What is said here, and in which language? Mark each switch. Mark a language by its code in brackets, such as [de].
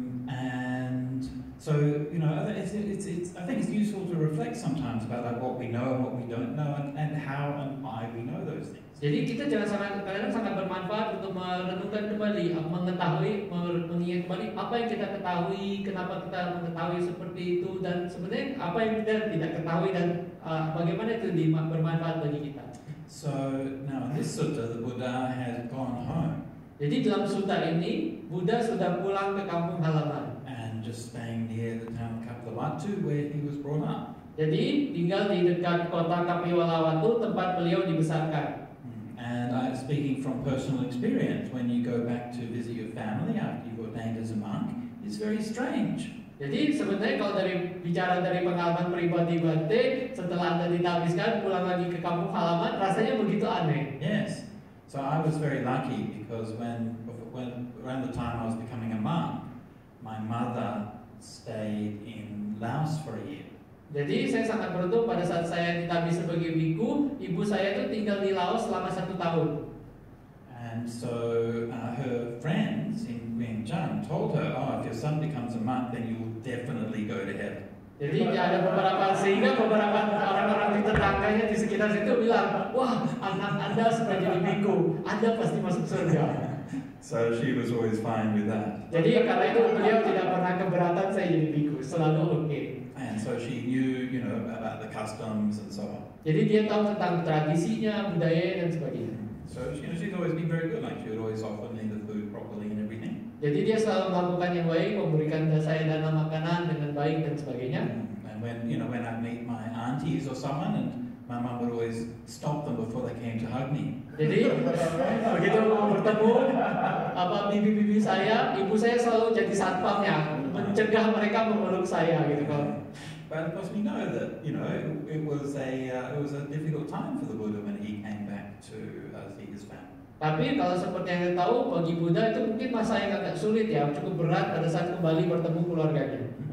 [en] And so I think it's useful to reflect sometimes about what we know and what we don't know, and how and why we know those things. [id] Jadi kita kadang-kadang sangat bermanfaat untuk merenungkan kembali, mengetahui, mengingat kembali apa yang kita ketahui, kenapa kita mengetahui seperti itu, dan sebenarnya apa yang kita tidak ketahui dan bagaimana itu bermanfaat bagi kita. [en] So now in this sutta, the Buddha has gone home. [id] Jadi dalam sutta ini, Buddha sudah pulang ke kampung halaman. [en] And just staying near the town of Kapilavatthu where he was brought up. [id] Jadi tinggal di dekat kota Kapilavatthu tempat beliau dibesarkan. [en] And speaking from personal experience, when you go back to visit your family after you've ordained as a monk, it's very strange. [id] Jadi sebenarnya kalau bicara dari pengalaman pribadi Bante, setelah Anda ditabiskan pulang lagi ke kampung halaman, rasanya begitu aneh. [en] Yes. So I was very lucky because when around the time I was becoming a monk, my mother stayed in Laos for a year. [id] Jadi saya sangat beruntung pada saat saya ditabis sebagai biku, ibu saya itu tinggal di Laos selama 1 tahun. [en] And so her friends in Vientiane told her, if your son becomes a monk, then you will definitely go to heaven. [id] Jadi ada sehingga beberapa orang-orang di tetangganya di sekitar situ bilang, wah anak Anda sudah jadi biku, Anda pasti masuk surga. [en] So she was always fine with that. [id] Jadi karena itu beliau tidak pernah keberatan saya jadi biku, selalu oke. [en] And so she knew, about the customs and so on. [id] Jadi dia tahu tentang tradisinya, budaya dan sebagainya. [en] So she's always been very good. Like she would always offer me the food properly and everything. [id] Jadi dia selalu melakukan yang baik, memberikan saya dana makanan dengan baik dan sebagainya. [en] And when I meet my aunties or someone, and my mum would always stop them before they came to hug me. [id] Jadi begitu bertemu bibi-bibi saya, ibu saya selalu jadi satpamnya, mencegah mereka memeluk saya gitu kan. [en] But of course we know that it was a difficult time for the Buddha when he came back to see his family. [id] Tapi kalau seperti yang kita tahu, bagi Buddha itu mungkin masa yang agak sulit ya, cukup berat pada saat kembali bertemu keluarganya.